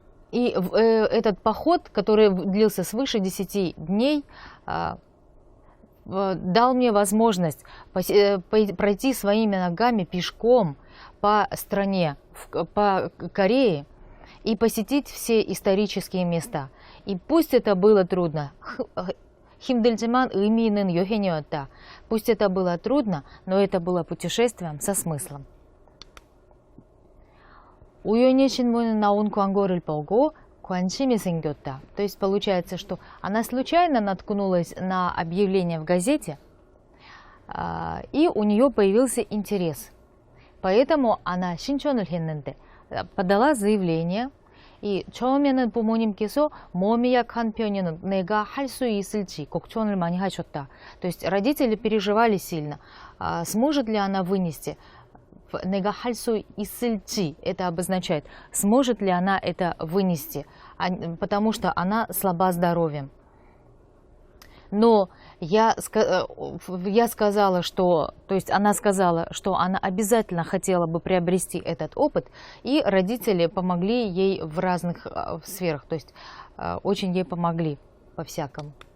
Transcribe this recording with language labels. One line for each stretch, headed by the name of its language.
Russian: И этот поход, который длился свыше 10 дней, дал мне возможность пройти своими ногами пешком по стране, по Корее и посетить все исторические места. И пусть это было трудно,
Korean: 힘들지만 의미 있는 여행이었다.
Russian: Пусть это было трудно, но это было путешествием со смыслом.
Korean: 우연히 신문에 나온 광고를 보고 관심이 생겼다.
Russian: То есть получается, что она случайно наткнулась на объявление в газете, и у нее появился интерес. Поэтому она
Korean: 신청을 했는데,
Russian: подала заявление,
Korean: 이 처음에는 부모님께서 몸이 약한 편에는 내가 할 수 있을지 걱정을 많이 하셨다.
Russian: То есть родители переживали сильно, сможет ли она вынести.
Korean: 내가 할 수 있을지,
Russian: это обозначает, сможет ли она это вынести, потому что она слаба здоровьем. Но я сказала, что, то есть она сказала, что она обязательно хотела бы приобрести этот опыт, и родители помогли ей в разных сферах, то есть очень ей помогли по-всякому.